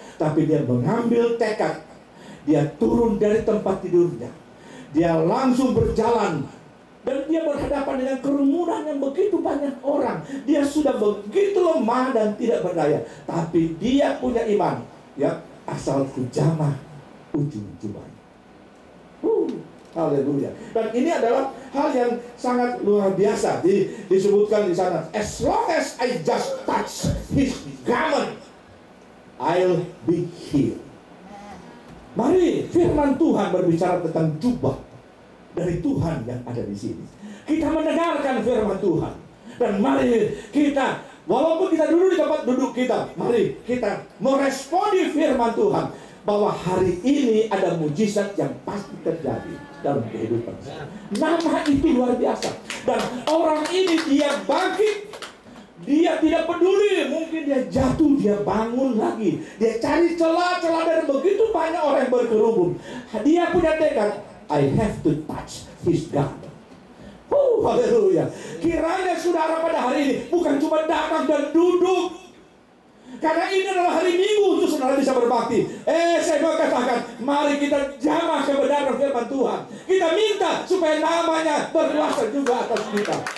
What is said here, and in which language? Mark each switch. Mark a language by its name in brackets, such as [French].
[Indonesian] Tapi dia mengambil tekad, dia turun dari tempat tidurnya, dia langsung berjalan, dan dia berhadapan dengan kerumunan yang begitu banyak orang. Dia sudah begitu lemah dan tidak berdaya, tapi dia punya iman, ya, asal ku jamah ujung jubahnya. Haleluya. Dan ini adalah hal yang sangat luar biasa. Disebutkan di sana, [English] as long as I just touch his garment, I'll be healed. [Indonesian] Mari, firman Tuhan berbicara tentang jubah dari Tuhan yang ada di sini. Kita mendengarkan firman Tuhan, dan mari kita, walaupun kita duduk di tempat duduk kita, mari kita meresponi firman Tuhan bahwa hari ini ada mujizat yang pasti terjadi dalam kehidupan saya. Nama itu luar biasa. Dan orang ini dia bangkit. Dia tidak peduli, mungkin dia jatuh, dia bangun lagi. Dia cari celah-celah dari begitu banyak orang yang berkerumun. Dia punya tekad, [English] I have to touch his garment. [Indonesian] Haleluya. Kiranya saudara pada hari ini bukan cuma datang dan duduk, karena ini adalah hari Minggu untuk saudara bisa berbakti. Saya mau katakan, mari kita jamah kebenaran firman Tuhan. Kita minta supaya namanya berkuasa juga atas kita.